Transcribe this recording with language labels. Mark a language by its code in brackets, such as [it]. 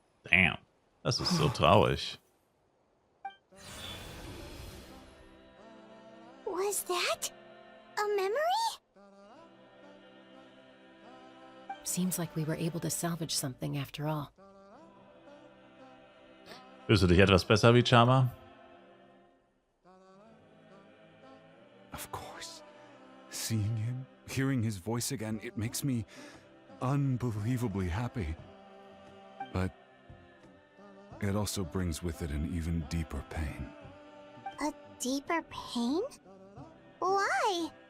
[de] Damn. Das ist so traurig. [en] Was that a memory? Seems like we were able to salvage something after all. [de] Fühlst du dich etwas besser, Vichama? [en] Of course. Seeing him, hearing his voice again, it makes me unbelievably happy. But it also brings with it an even deeper pain. A deeper pain? Why?